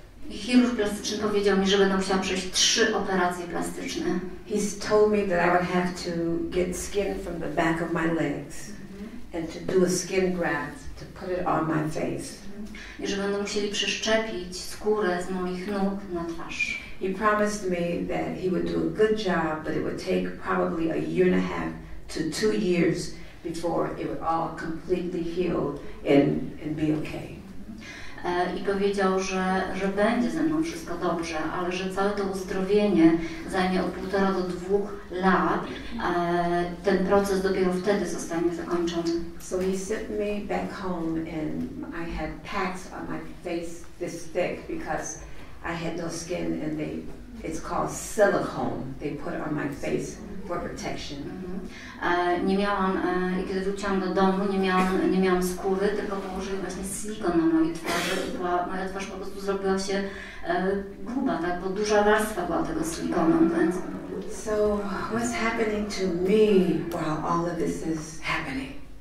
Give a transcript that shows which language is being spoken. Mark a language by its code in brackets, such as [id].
[pl] Chirurg plastyczny powiedział mi, że będę musiała przejść 3 operacje plastyczne. [en] He's told me that I would have to get skin from the back of my legs and to do a skin graft to put it on my face. [pl] I że będą musieli przyszczepić skórę z moich nóg na twarz. [en] He promised me that he would do a good job, but it would take probably a year and a half to 2 years before it would all completely heal and be okay. [pl] I powiedział, że będzie ze mną wszystko dobrze, ale że całe to uzdrowienie zajmie od 1,5 do 2 lat. Ten proces dopiero wtedy zostanie zakończony. [en] So he sent me back home and I had packs on my face this thick because I had no skin and it's called silicone. They put it on my face for protection. [pl] Nie miałam, kiedy wróciłam do domu, nie miałam skóry, tylko położyli właśnie silikon na mojej twarzy i moja twarz po prostu zrobiła się gruba, tak, bo duża warstwa była tego silikonu. Więc... [en] So what's happening to me while all of this is happening?